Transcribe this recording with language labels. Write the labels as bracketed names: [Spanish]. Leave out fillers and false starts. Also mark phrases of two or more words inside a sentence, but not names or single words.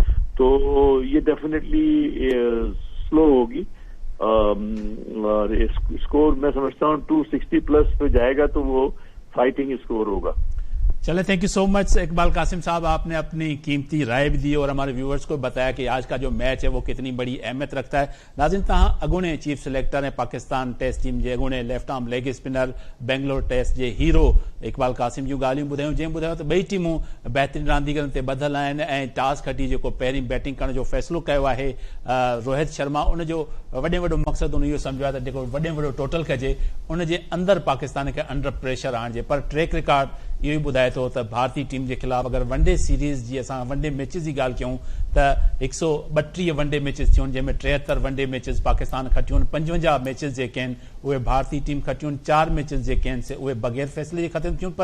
[Urdu] تو یہ [English] definitely slow [Urdu] ہوگی اور اسکور میں سمجھتا ہوں 260 پلس پہ جائے گا تو وہ [English] fighting score [Urdu] ہوگا. چلے, [English] thank you so much [Urdu] اقبال قاسم صاحب. آپ نے اپنی قیمتی رائے بھی دی اور ہمارے ویورز کو بتایا کہ آج کا جو میچ ہے وہ کتنی بڑی اہمیت رکھتا ہے. [Sindhi] ناظرین, تہاں اگونے [English] chief selector [Sindhi] ہیں پاکستان [English] test team [Sindhi] جے, اگونے [English] left arm leg spinner [Sindhi] بنگلور ٹیسٹ جے ہیرو اقبال قاسم جूं ॻाल्हियूं ॿुधायूं. जंहिं ॿुधायो त ॿई टीमूं बहितरीन रांदीगरनि ते ॿधल आहिनि ऐं टॉस खटी जेको पहिरीं बैटिंग करण जो फ़ैसिलो कयो आहे रोहित शर्मा, उन जो वॾे वॾो मक़सदु उन इहो सम्झो आहे त जेको वॾे वॾो टोटल कजे उन जे अंदरि पाकिस्तान खे [English] under pressure [Sindhi] आणिजे. पर [English] track record [Sindhi] इहो ई ॿुधाए थो त भारतीय टीम जे ख़िलाफ़ अगरि [English] one-day series [Sindhi] जी असां [English] one-day matches [Sindhi] जी ॻाल्हि कयूं त 132 [English] one-day matches [Sindhi] थियूं जंहिंमें 73 [English] one-day matches [Sindhi] पाकिस्तान खटियूं, 55 मैचिस जेके आहिनि उहे भारतीय टीम खटियूं, 4 मैचिस जेके आहिनि उहे बग़ैर फ़ैसिले जे ख़तमु थियूं.